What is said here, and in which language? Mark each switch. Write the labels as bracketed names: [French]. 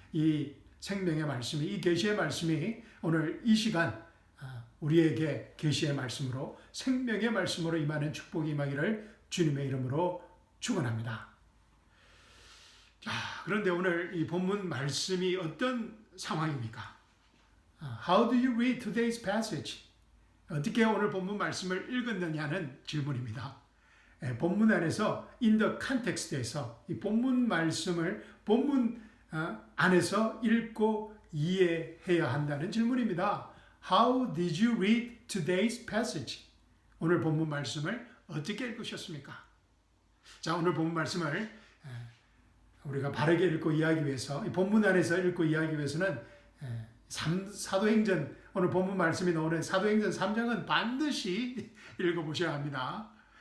[Korean] 이 생명의 말씀이, 이 계시의 말씀이 오늘 이 시간 우리에게 계시의 말씀으로, 생명의 말씀으로 임하는 축복이 임하기를 주님의 이름으로 축원합니다. 자, 그런데 오늘 이 본문 말씀이 어떤 상황입니까? [English] How do you read today's passage? [Korean] 어떻게 오늘 본문 말씀을 읽었느냐는 질문입니다. 본문 안에서 [English] in the context [Korean] 에서 이 본문 말씀을 본문 안에서 읽고 이해해야 한다는 질문입니다. [English] How did you read today's passage? [Korean] 오늘 본문 말씀을 어떻게 읽으셨습니까? 자, 오늘 본문 말씀을 우리가 바르게 읽고 이해하기 위해서, 본문 안에서 읽고 이해하기 위해서는 사도행전, 오늘 본문 말씀이 나오는 사도행전 3장은 반드시 읽어보셔야 합니다.